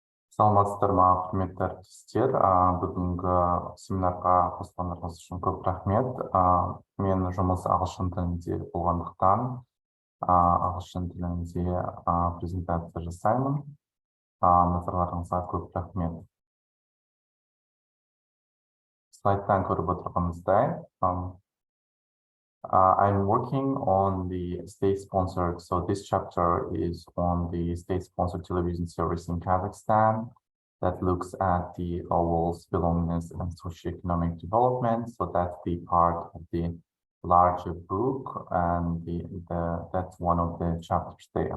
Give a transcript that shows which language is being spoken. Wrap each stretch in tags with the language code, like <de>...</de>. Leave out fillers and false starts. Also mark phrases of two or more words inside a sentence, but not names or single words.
<kk>Саламатсыздар ма, құрметті әріптестер. Бүгінгі семинарға қосылғандарыңыз үшін көп рахмет. Мен жұмыс ағылшын тілінде болғандықтан ағылшын тілінде презентация жасаймын. Назарларыңызға көп рахмет. Слайдтан көріп отырғанымыздай,</kk> <en>I'm working on the state-sponsored, so this chapter is on the state-sponsored television series in Kazakhstan that looks at the overall belongingness and socioeconomic development. So that's the part of the larger book, and that's one of the chapters there.</en>